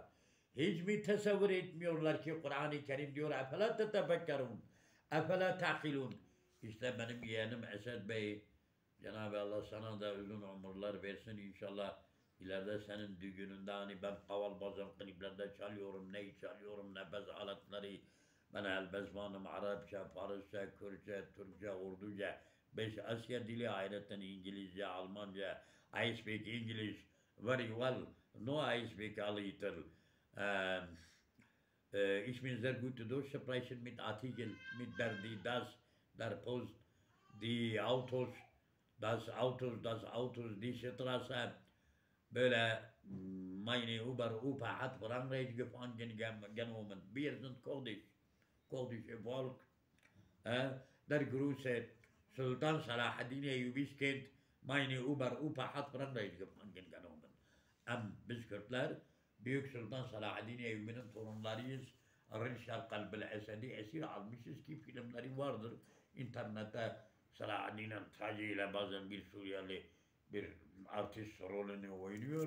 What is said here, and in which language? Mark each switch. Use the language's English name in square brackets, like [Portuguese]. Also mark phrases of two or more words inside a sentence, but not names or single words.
[Turkish] Hiç mi tesavvur etmiyorlar ki Kur'an-ı Kerim diyor [Arabic] اَفَلَا تَتَفَكَّرُونَ اَفَلَا تَعْقِلُونَ [Turkish] İşte benim yeğenim Esed Bey, Cenab-ı Allah sana da uzun ömürler versin inşallah. İleride senin düğününde hani ben kaval bazen kliplerde çalıyorum, nefes aletleri, ben elbezmanım Arapça, Farsça, Kürtçe, Türkçe, Urduca, 5 Asya dili ayrıca İngilizce, Almanca. [English] I speak English very well. No, I speak a little. [German] Ich bin sehr gut durchsprechen mit Artikel, mit der Post, die Autos, das Autos, die Straße, böyle meine Opa hat Frankreich genommen. Wir sind kurdische Volk. Der große Sultan Salahaddin Eyyubi's Kind, meine Opa hat Frankreich genommen. [Turkish] Biz Kürtler Büyük Sultan Salahaddin Eyyubi'nin torunlarıyız. Rişal Kalbil Esedi esir almışız ki filmleri vardır. İnternette Salahaddin'in tacıyla bazen bir Suriyeli bir artist rolünü oynuyor.